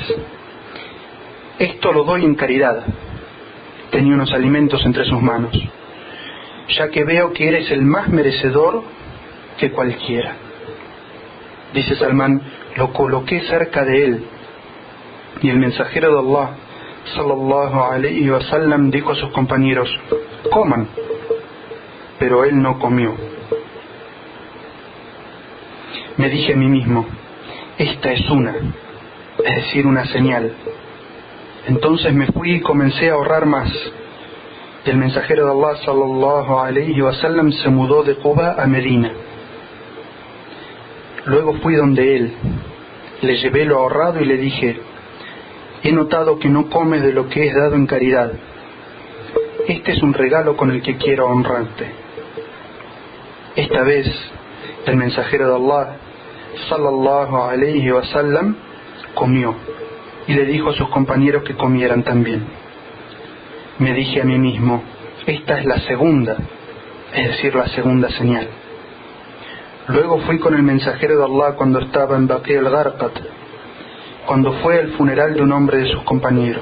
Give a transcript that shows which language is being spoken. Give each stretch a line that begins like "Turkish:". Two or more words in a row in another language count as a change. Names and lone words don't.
Spanish: Esto lo doy en caridad. Tenía unos alimentos entre sus manos, ya que veo que eres el más merecedor que cualquiera. Dice Salmán: lo coloqué cerca de él y el mensajero de Allah
Arabic: صلى الله عليه وسلم
Spanish: dijo a sus compañeros: coman, pero él no comió. Me dije a mí mismo: esta es una señal. Entonces me fui y comencé a ahorrar más. El mensajero de Allah
Arabic: صلى الله عليه وسلم
Spanish: se mudó de Quba a Medina. Luego fui donde él, le llevé lo ahorrado y le dije: he notado que no comes de lo que es dado en caridad. Este es un regalo con el que quiero honrarte. Esta vez el mensajero de Allah
Arabic: صلى الله عليه وسلم
Spanish: comió y le dijo a sus compañeros que comieran también. Me dije a mí mismo: esta es la segunda, es decir, la segunda señal. Luego fui con el mensajero de Allah cuando estaba en Baqi al-Gharqat, cuando fue el funeral de un hombre de sus compañeros.